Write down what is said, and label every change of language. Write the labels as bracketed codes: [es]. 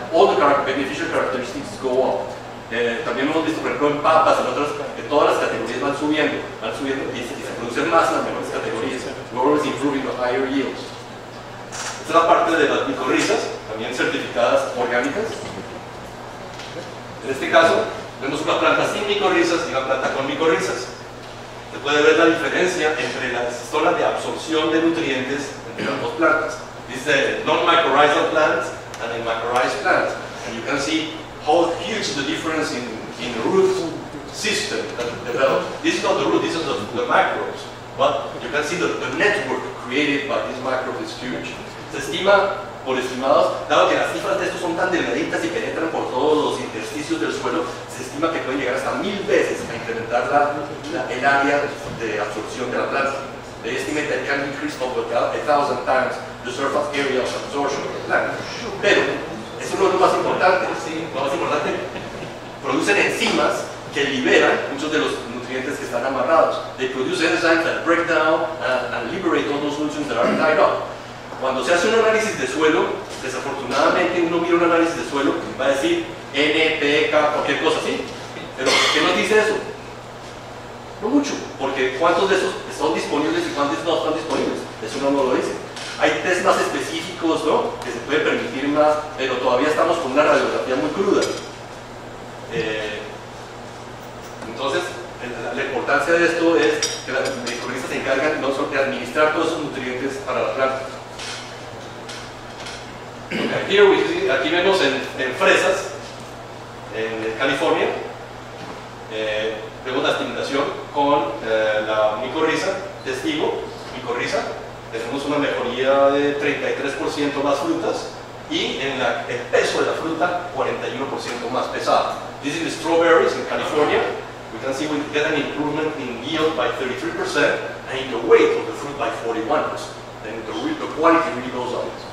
[en] All the beneficial characteristics go up. [es] También hemos visto, por ejemplo, en papas, en otras, que todas las categorías van subiendo y se producen más en las mejores categorías. [en] We're always improving the higher yields. [es] Esta es la parte de las micorrizas, también certificadas orgánicas. En este caso, vemos una planta sin micorrizas y una planta con micorrizas. Se puede ver la diferencia entre las zonas de absorción de nutrientes entre las dos plantas. [en] This is a non-mycorrhizal plant and a mycorrhizal plant. And you can see how huge the difference in root system that developed. This is not the root, this is the microbes. But you can see the network created by these microbes is huge. [es] Se estima, por estimados, dado que las cifras de estos son tan delgaditas y penetran por todos los intersticios del suelo, se estima que pueden llegar hasta 1000 veces a incrementar el área de absorción de la planta. [en] They estimate that it can increase over 1,000 times the surface area of absorption of the plant. [es] Pero, eso no es lo más importante. Lo más importante, producen enzimas que liberan muchos de los nutrientes que están amarrados. [en] They produce enzymes that break down and liberate all those nutrients that are tied up. [es] Cuando se hace un análisis de suelo, desafortunadamente uno mira un análisis de suelo y va a decir N, P, K, cualquier cosa así. Pero ¿qué nos dice eso? No mucho, porque ¿cuántos de esos son disponibles y cuántos no están disponibles? Eso no lo dice. Hay test más específicos, ¿no?, que se puede permitir más, pero todavía estamos con una radiografía muy cruda. Entonces, la importancia de esto es que las microorganismos se encargan no solo de administrar todos esos nutrientes para la planta. Aquí vemos en fresas, en California, vemos la estimulación con la micorriza, testigo, micorriza. Tenemos una mejoría de 33% más frutas y en el peso de la fruta 41% más pesada. [en] This is the strawberries in California. We can see we get an improvement in yield by 33% and in the weight of the fruit by 41%. Then the quality really goes up.